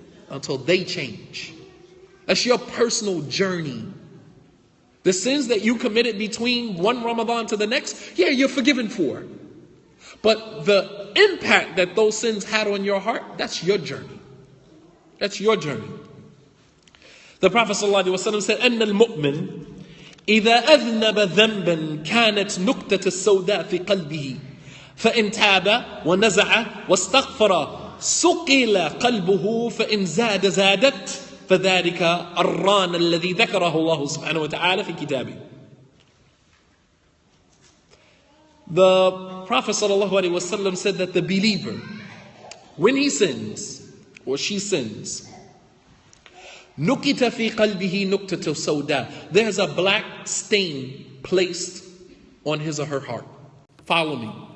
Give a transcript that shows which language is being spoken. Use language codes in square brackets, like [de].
[en] Until they change. That's your personal journey. The sins that you committed between one Ramadan to the next, yeah, you're forgiven for. But the impact that those sins had on your heart, that's your journey. That's your journey. The Prophet ﷺ said, [ar] أن المؤمن إذا أذنب ذنبا كانت نكتة السوداء في قلبه فإن تاب ونزع واستغفر سقل قلبه فإن زادت فذلك الران الذي ذكره الله سبحانه وتعالى في كتابه. [en] The Prophet ﷺ said that the believer, when he sins or she sins, [ar] نُكِتَ فِي قَلْبِهِ نُكْتَةُ سَوْدَى, [en] there's a black stain placed on his or her heart. Follow me.